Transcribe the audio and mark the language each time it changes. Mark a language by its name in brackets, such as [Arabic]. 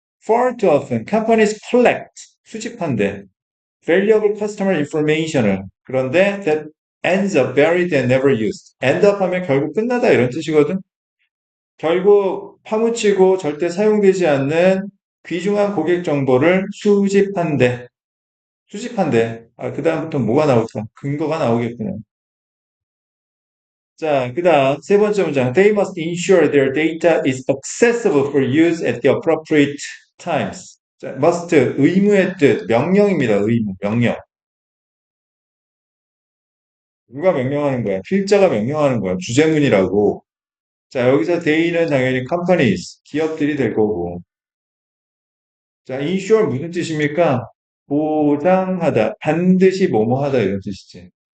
[English] Far too often, companies collect, [Korean] 수집한대. [English] valuable customer information을. [Korean] 그런데 [English] that ends up buried and never used. [Korean] end up 하면 결국 끝나다 이런 뜻이거든. 결국 파묻히고 절대 사용되지 않는 귀중한 고객 정보를 수집한대. 수집한대. 아, 그 다음부터 뭐가 나올까? 근거가 나오겠구나. 자, 그 다음 세 번째 문장. [English] They must ensure their data is accessible for use at the appropriate times. [Korean] 자, must, 의무의 뜻, 명령입니다. 의무, 명령. 누가 명령하는 거야? 필자가 명령하는 거야. 주제문이라고. 자, 여기서 they는 당연히 companies, 기업들이 될 거고. 자, ensure 무슨 뜻입니까? 보장하다, 반드시 뭐뭐 하다 이런 뜻이지.